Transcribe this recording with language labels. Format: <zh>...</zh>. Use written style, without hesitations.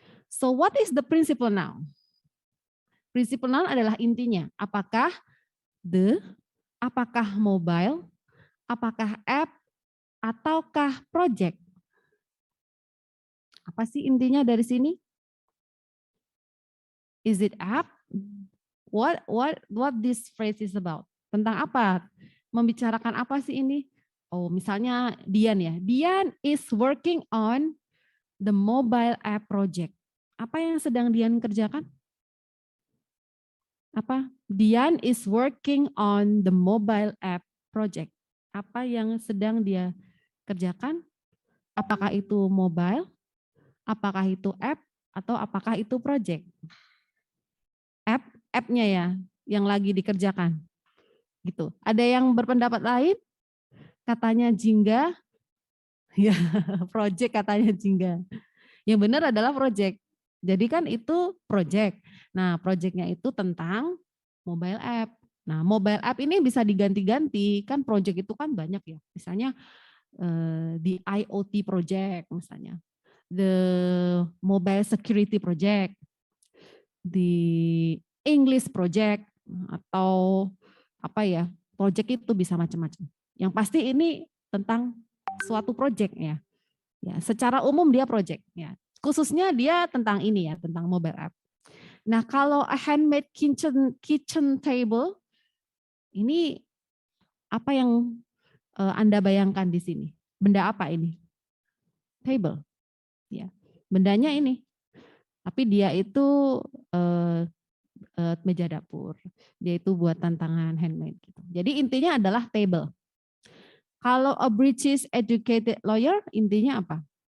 <en>So what is the principal noun?</en> <id>Principal noun adalah intinya. Apakah the, apakah mobile, apakah app, ataukah project? Apa sih intinya dari sini?</id> <en>Is it app? What this phrase is about?</en> <id>Tentang apa? Membicarakan apa sih ini? Oh, misalnya Dian ya.</id> <en>Dian is working on the mobile app project.</en> <id>Apa yang sedang Dian kerjakan? Apa?</id> <en>Dian is working on the mobile app project.</en> <id>Apa yang sedang dia kerjakan? Apakah itu mobile? Apakah itu app? Atau apakah itu project? App-nya ya, yang lagi dikerjakan. Gitu. Ada yang berpendapat lain? Katanya Jingga. Ya, project katanya Jingga. Yang benar adalah project. Jadi kan itu project. Nah, projectnya itu tentang mobile app. Nah, mobile app ini bisa diganti-ganti. Kan project itu kan banyak ya. Misalnya di IoT project misalnya.</id> <en>The mobile security project.</en> <id>Di English project. Atau apa ya, project itu bisa macam-macam. Yang pasti ini tentang suatu project ya. Ya, secara umum dia project ya. Khususnya dia tentang ini ya, tentang mobile app. Nah, kalau</id> <en>a handmade kitchen table,</en> <id>ini apa yang Anda bayangkan di sini? Benda apa ini? Table. Ya. Bendanya ini. Tapi dia itu meja dapur. Dia itu buatan tangan handmade gitu. Jadi intinya adalah table. Kalau</id> <en>a British educated lawyer,</en> <id>intinya apa?</id>